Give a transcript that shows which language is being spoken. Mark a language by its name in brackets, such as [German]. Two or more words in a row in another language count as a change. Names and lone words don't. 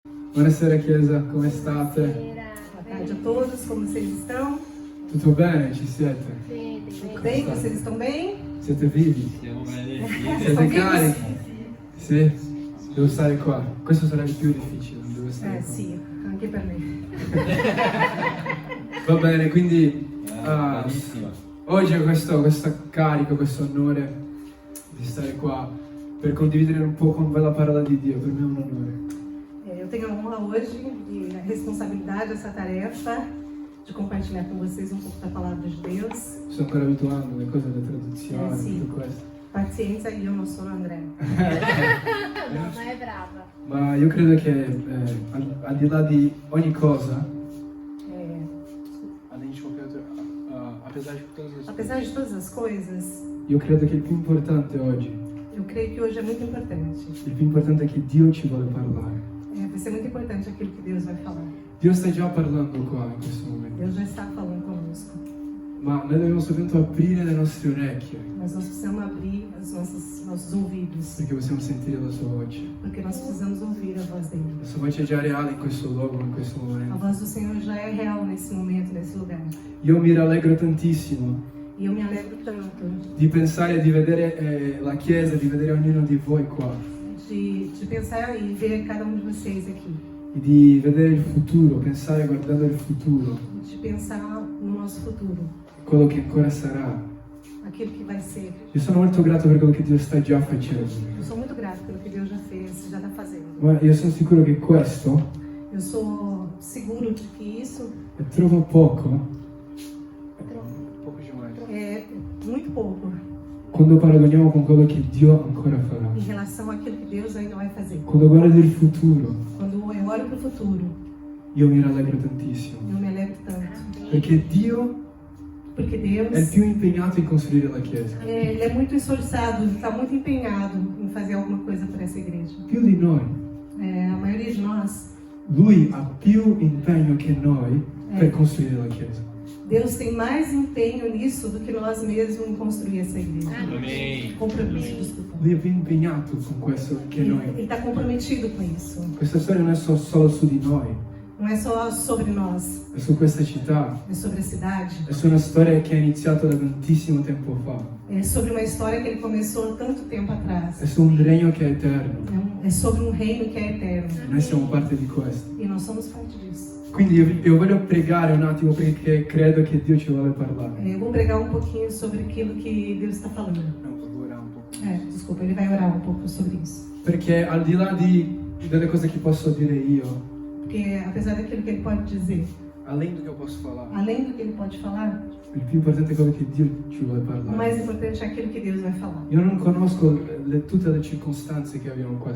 [Italian] Buonasera Chiesa, come state? [Portuguese] Boa tarde a todos, como vocês estão? [Italian] Tutto bene? Ci siete? [Portuguese] Tudo bem? Vocês estão bem? [Italian] Siete vivi? Siete carichi? Sì? Devo stare qua. Questo sarà il più difficile, non devo stare qua. Sì, anche per me. Va bene, quindi oggi ho questo carico, questo onore di stare qua per condividere un po' con voi la parola di Dio. Per me è un onore. [Portuguese] Eu tenho a honra hoje e a responsabilidade, essa tarefa de compartilhar com vocês um pouco da palavra de Deus. [Italian] Sto ancora abituando le cose alle traduzioni, Sì. tutto questo. Pazienza, io non sono Andrea. No, ma è brava. Ma io credo che al di là di ogni cosa, [Portuguese] Apesar de todas as coisas, [Italian] io credo che il più importante oggi, [Portuguese] eu creio que hoje é muito importante. [Italian] il più importante è che Dio ci vuole parlare. [Portuguese] Vai ser muito importante aquilo que Deus vai falar. [Italian] Dio sta già parlando qua in questo momento, [Portuguese] Deus já está falando conosco. [Italian] ma noi dobbiamo soltanto aprire le nostre orecchie [Portuguese] Mas nós precisamos abrir os nossos ouvidos, [Italian] perché possiamo sentire la sua voce. [Portuguese] porque nós precisamos ouvir a voz dele. [Italian] La sua voce è già reale in questo luogo, in questo [Portuguese] A [Italian] momento. [Portuguese] voz do Senhor já é real nesse momento, nesse lugar. [Italian] Io mi rallegro tantissimo [Portuguese] E eu me alegro tanto [Italian] di pensare e di vedere la Chiesa, di vedere ognuno di voi qua [Portuguese] de pensar e ver cada um de vocês aqui. [Italian] e di vedere il futuro, pensare guardando il futuro, [Portuguese] De pensar no nosso futuro, [Italian] quello che ancora sarà. [Portuguese] aquilo que vai ser. [Italian] Io sono molto grato per quello che Dio sta già facendo, [Portuguese] Eu sou muito grato pelo que Deus já fez, já está fazendo. [Italian] ma io sono sicuro che questo [Portuguese] Eu sou seguro de que isso [Italian] è troppo poco [Portuguese] é muito pouco [Italian] quando paragoniamo con quello che Dio ancora farà. [Portuguese] em relação àquilo que Deus ainda vai fazer. [Italian] Quando guardo il futuro, [Portuguese] Quando eu olho para o futuro, [Italian] io mi rallegro tantissimo, [Portuguese] eu me alegro tanto. [Italian] perché Dio [Portuguese] Porque [Italian] è il [Portuguese] Deus, [Italian] più impegnato in costruire la Chiesa, [Portuguese] ele é muito esforçado, ele está muito empenhado em fazer alguma coisa para essa igreja. [Italian] più di noi. [Portuguese] A maioria de nós, [Italian] Lui ha più impegno che noi per costruire la Chiesa. [Portuguese] Deus tem mais empenho nisso do que nós mesmos em construir essa igreja. Amém. Compromisso, desculpa. [Italian] Lui è più impegnato con questo che [Portuguese] Ele [Italian] noi. [Portuguese] está comprometido com isso. [Italian] Questa storia non è solo su di noi, [Portuguese] Não é só sobre nós, [Italian] è su questa città, [Portuguese] é sobre a cidade. [Italian] è su una storia che è iniziata da tantissimo tempo fa, [Portuguese] É sobre uma história que ele começou tanto tempo [Italian] è [Portuguese] atrás. [Italian] su un regno che è eterno [Portuguese] É sobre um reino que é eterno. [Italian] e noi siamo parte di questo. [Portuguese] E nós somos parte disso. [Italian] Quindi io voglio pregare un attimo perché credo che Dio ci vuole parlare. [Portuguese] Eu vou pregar um pouquinho sobre aquilo que Deus está falando. [Italian] No, ora un po'. [Portuguese] Desculpa, ele vai orar um pouco sobre isso. [Italian] Perché al di là delle cose che posso dire io, [Portuguese] Porque apesar daquilo que ele pode dizer, além do che posso falar, além do que ele pode falar, [Italian] il più importante è quello che Dio ci vuole [Portuguese] o [Italian] parlare. [Portuguese] mais importante é aquilo que Deus vai falar. [Italian] Io non conosco tutte le circostanze che abbiamo qua